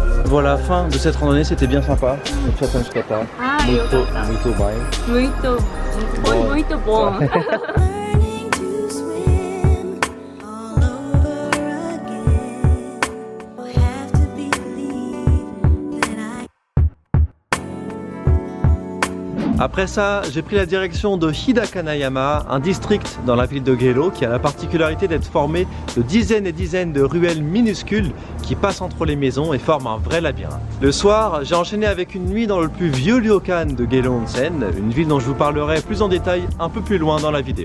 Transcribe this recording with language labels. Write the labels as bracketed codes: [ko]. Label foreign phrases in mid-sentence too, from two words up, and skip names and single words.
[fr] Voilà, fin de cette randonnée, c'était bien sympa. Ah, [pt] Muito, [ja] よかった。 [pt] muito bem. Muito, foi muito bom. [en] Learning to swim all over again. I have to believe that I [fr] Après ça, j'ai pris la direction de Hidakanayama, un district dans la ville de Gelo qui a la particularité d'être formé de dizaines et dizaines de ruelles minuscules qui passent entre les maisons et forment un vrai labyrinthe. Le soir, j'ai enchaîné avec une nuit dans le plus vieux ryokan de Gelo Onsen, une ville dont je vous parlerai plus en détail un peu plus loin dans la vidéo.